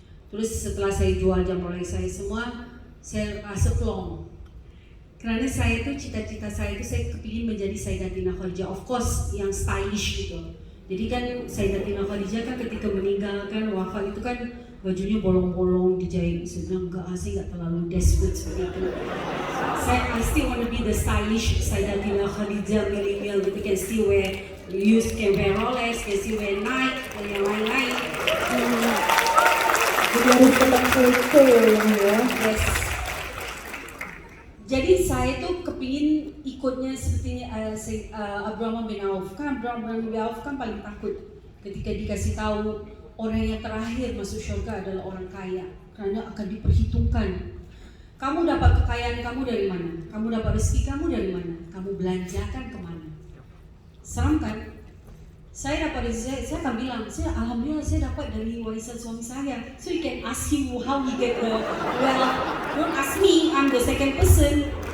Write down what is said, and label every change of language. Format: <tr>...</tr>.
<id>Terus setelah saya jual jam Rolex saya semua, saya rasa plong. Karena saya itu cita-cita saya itu saya kepingin menjadi Sayyidatina Khadijah,</id> <en>of course</en> <id>yang stylish gitu. Jadi kan Sayyidatina Khadijah kan ketika meninggal kan wafat itu kan bajunya bolong-bolong dijahit. Saya bilang enggak, saya nggak terlalu desperate seperti itu.</id> <en>I still want to be the stylish Sayyidatina Khadijah millennial. You can still wear, can wear Rolex, can still wear Nike</en> <id>dan yang lain-lain. Jadi harus tetap sesuai ya.</id> <en>Yes.</en> <id>Jadi saya tuh kepingin ikutnya seperti Abdurrahman bin Auf. Kan Abdurrahman bin Auf kan paling takut ketika dikasih tahu orang yang terakhir masuk surga adalah orang kaya, karena akan diperhitungkan. Kamu dapat kekayaan kamu dari mana? Kamu dapat rezeki kamu dari mana? Kamu belanjakan kemana? Seram kan? Saya dapat rezeki, saya akan bilang, alhamdulillah saya dapat dari warisan suami saya.</id> <en>So you can ask him how he get the wealth. Don't ask me, I'm the second person.</en>